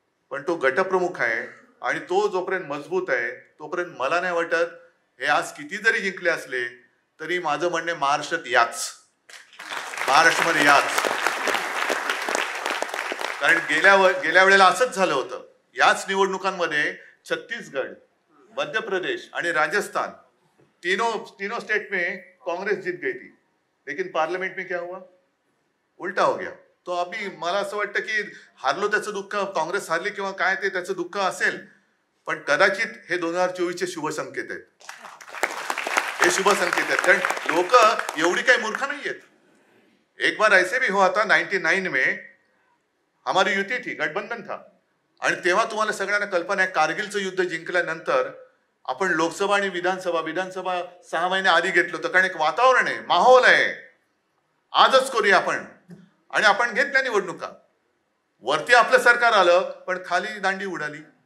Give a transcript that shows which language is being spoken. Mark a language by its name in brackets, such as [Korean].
[Marathi] पण तो गटप्रमुख आहे आणि तो जोपर्यंत मजबूत आहे तोपर्यंत मला नाही वाटत हे आज किती जरी जिंकले असले तरी माझं म्हणणे महाराष्ट्रात याच, महाराष्ट्रामध्ये याच. कारण गेल्या वेळेला असंच झालं होतं. याच निवडणुकांमध्ये [Hindi] छत्तीसगड, मध्य प्रदेश आणि राजस्थान तीनों स्टेट में कांग्रेस जीत गई थी, लेकिन पार्लियामेंट में क्या हुआ, उल्टा हो गया. तो अभी [Marathi] मला असं वाटतं की हारलो त्याचं दुःख, काँग्रेस हारली किंवा काय ते त्याचं दुःख असेल, पण कदाचित हे 2024चे शुभ संकेत आहेत. हे शुभ संकेत आहेत, कारण लोक एवढी काही मूर्ख नाहीयेत. [Hindi] एक बार ऐसे भी हुआ था 99 में, हमारी युती थी, गठबंधन था. [Marathi] आणि तेव्हा तुम्हाला सगळ्यांना कल्पना आहे, कारगिलचं युद्ध जिंकल्यानंतर आपण लोकसभा आणि विधानसभा 6 महिने आधी घेतलं होतं, कारण एक वातावरण आहे, माहोल आहे, आजच करूया आपण. आणि आपण घेतल्या निवडणुका. वरती आपलं सरकार आलं पण खाली दांडी उडाली.